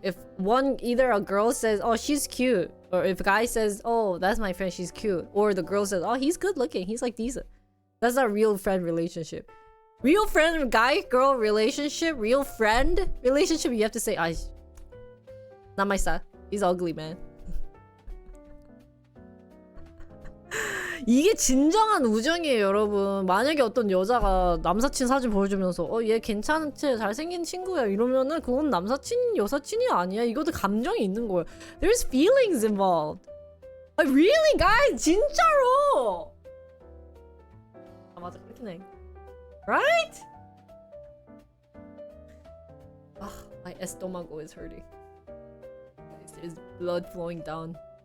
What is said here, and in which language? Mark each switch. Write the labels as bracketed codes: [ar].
[en] If either a girl says, oh, she's cute, or if a guy says, oh, that's my friend, she's cute, or the girl says, oh, he's good looking, he's like decent. That's not a real friend relationship. Real friend, guy-girl relationship, real friend relationship, you have to say, not my style. He's ugly, man. [ko] 이게 진정한 우정이에요, 여러분. 만약에 어떤 여자가 남사친 사진 보여주면서 얘 괜찮지, 잘생긴 친구야 이러면은 그건 남사친, 여사친이 아니야. 이것도 감정이 있는 거예요. [en] There's feelings involved. Really, guys? [ko] 진짜로! 아, 맞아. 그렇긴 해. [en] Right? My estómago is hurting. There's blood flowing down.